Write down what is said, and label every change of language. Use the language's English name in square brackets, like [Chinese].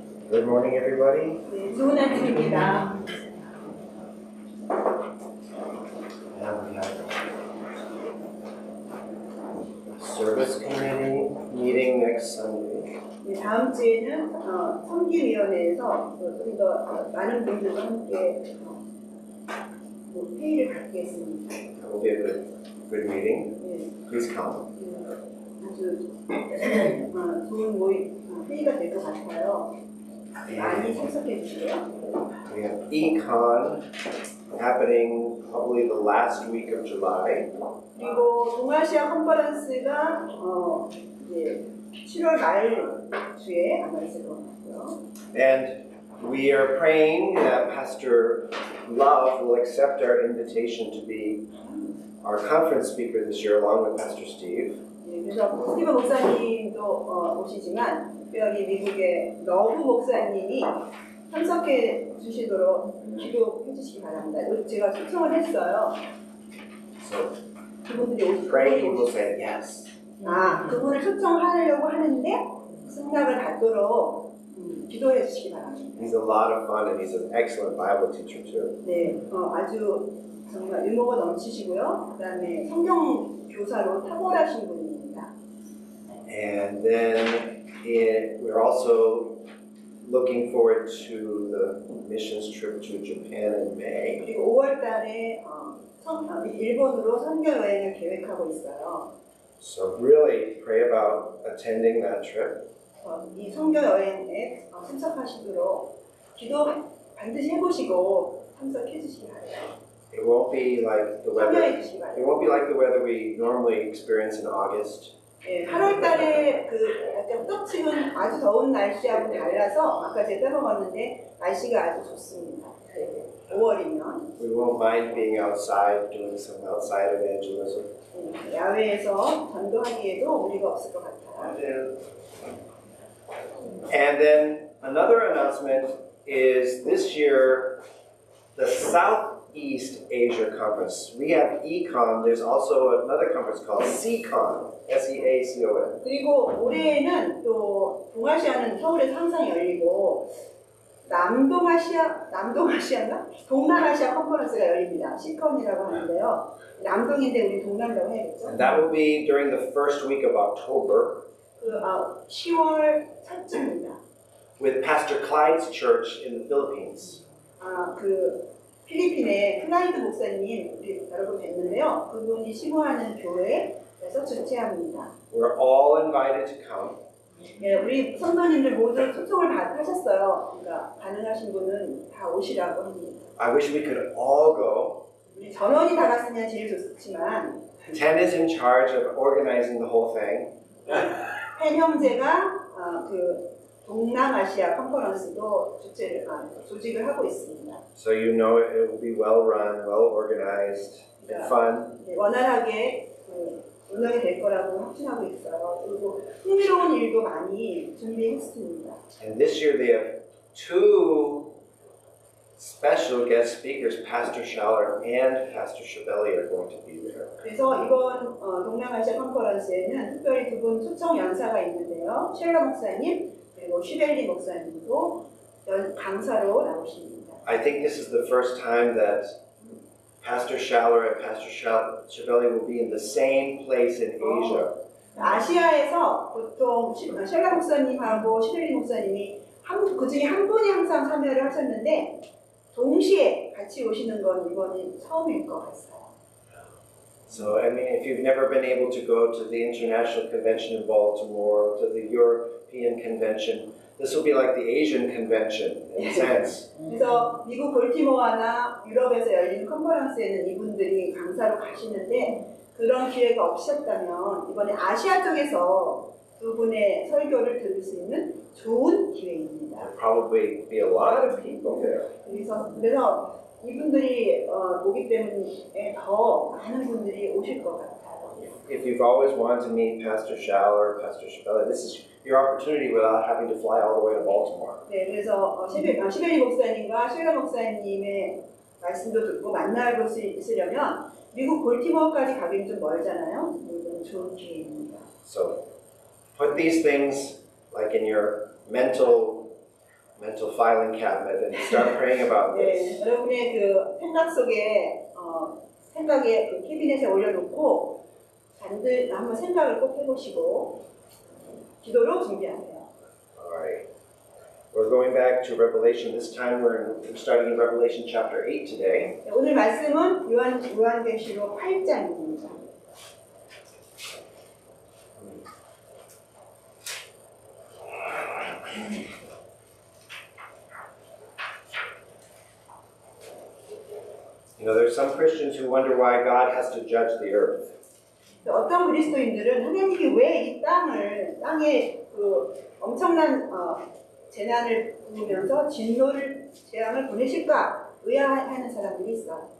[English] Good morning, everybody. [Korean] 네, 좋은 아침입니다. [English] And we have service committee meeting next Sunday. [Korean] 네, 다음 주에는 성기위원회에서 좀 더 많은 분들과 함께 회의를 갖겠습니다. [English] It will be a good meeting. [Korean] 네, [English] Please come. [Korean] 아주 좋은 회의가 될 것 같아요. 많이 참석해 주세요. [English] We have Econ happening probably the last week of July. [Korean] 그리고 동아시아 컨퍼런스가 이제 7월 말 주에 아마 있을 것 같고요. [English] And we are praying that Pastor Love will accept our invitation to be our conference speaker this year along with Pastor Steve. [Korean] 네, 그래서 그래서 스티븐 목사님도 오시지만 특별히 미국의 러브 목사님이 참석해 주시도록 기도해 주시기 바랍니다. 제가 초청을 했어요. [English] So [Korean] 그분들이 [English] pray he will [Korean] 오시고 [English] say yes. [Korean] 그분을 초청하려고 하는데 승낙을 받도록 기도해 주시기 바랍니다. [English] He's a lot of fun and he's an excellent Bible teacher too. [Korean] 네, 아주 정말 유머가 넘치시고요. 그다음에 성경 교사로 탁월하신 분입니다. [English] And then we're also looking forward to the missions trip to Japan in May. [Korean] 그리고 5월달에 일본으로 선교 여행을 계획하고 있어요. [English] So really pray about attending that trip. [Korean] 이 선교 여행에 참석하시도록 기도 반드시 해보시고 참석해 주시기 바랍니다. [English] It won't be like the weather. [Korean] 참여해 주시기 [English] It [Korean] 바랍니다. [English] won't be like the weather we normally experience in August. [Korean] 네, 8월달에 그 약간 떡치는 아주 더운 날씨하고 달라서 아까 제가 빼먹었는데 날씨가 아주 좋습니다. 5월이면 [English] We won't mind being outside, doing some outside evangelism. [Korean] 야외에서 전도하기에도 무리가 없을 것 같아요. [English] And then another announcement is this year, the Southeast Asia Conference. We have ECON, there's also another conference called SEACON, S-E-A-C-O-N. [Korean] 그리고 올해는 또 동아시아는 서울에서 항상 열리고 남동아시아인가? 동남아시아 컨퍼런스가 열립니다. 시컨이라고 하는데요. 남동인데 우리 동남이라고 해야겠죠? [English] And that will be during the first week of October [Korean] 10월 첫째입니다. [English] with Pastor Clyde's church in the Philippines. [Korean] 그 필리핀의 클라이드 목사님 우리 여러분 뵀는데요. 그분이 시구하는 교회에서 주최합니다. [English] We're all invited to come. [Korean] 네, 우리 성도님들 모두 초청을 하셨어요. 그러니까 가능하신 분은 다 오시라고 합니다. [English] I wish we could all go. [Korean] 우리 전원이 다 갔으면 제일 좋지만 [English] Ten is in charge of organizing the whole thing. [Korean] 팬 형제가 그 동남아시아 컨퍼런스도 조직을 하고 있습니다. [English] So you know it will be well run, well organized, and fun. [Korean] 네, 원활하게 운영이 될 거라고 확신하고 있어요. 그리고 흥미로운 일도 많이 준비했습니다. [English] And this year they have two special guest speakers, Pastor Schaller and Pastor Schiavelli are going to be there. [Korean] 그래서 이번 동남아시아 컨퍼런스에는 특별히 두 분 초청 연사가 있는데요. 쉘러 목사님 그리고 슈벨리 목사님도 강사로 나오십니다. [English] I think this is the first time that Pastor Schaller and Pastor Schiavelli will be in the same place in Asia. [Korean] 아시아에서 보통 쉘러 목사님하고 슈벨리 목사님이 그 중에 한 분이 항상 참여를 하셨는데 동시에 같이 오시는 건 이번이 처음일 것 같아요. [English] So, I mean, if you've never been able to go to the International Convention in Baltimore, to the European Convention, this will be like the Asian Convention in a sense. [Korean] 그래서 미국 볼티모어나 유럽에서 열리는 컨퍼런스에는 이분들이 강사로 가시는데 그런 기회가 없으셨다면 이번에 아시아 쪽에서 두 분의 설교를 들을 수 있는 좋은 기회입니다. [English] There'll probably be a lot of people there. [Korean] 그래서 이분들이 오기 때문에 더 많은 분들이 오실 것 같아요. [English] If you've always wanted to meet Pastor Schaller, Pastor Schiavelli, this is your opportunity without having to fly all the way to Baltimore. [Korean] 네, 그래서 시베리 목사님과 쉘러 목사님의 말씀도 듣고 만나볼 수 있으려면 미국 볼티모어까지 가기는 좀 멀잖아요. 이건 좋은 기회입니다. [English] So, put these things like in your mental filing cabinet and start praying about this. [Korean] 네, 여러분의 그 생각 속에 생각에 그 캐비넷에 올려놓고 한번 생각을 꼭 해보시고 기도로 준비하세요. [English] Alright. We're going back to Revelation. This time we're starting in Revelation chapter 8 today. [Korean] 네, 오늘 말씀은 요한계시록 8장입니다. [English] You know, there's some Christians who wonder why God has to judge the earth. [Korean] 어떤 그리스도인들은 하나님이 왜 이 땅에 그 엄청난 재난을 부으면서 재앙을 보내실까 의아해하는 사람들이 있어요.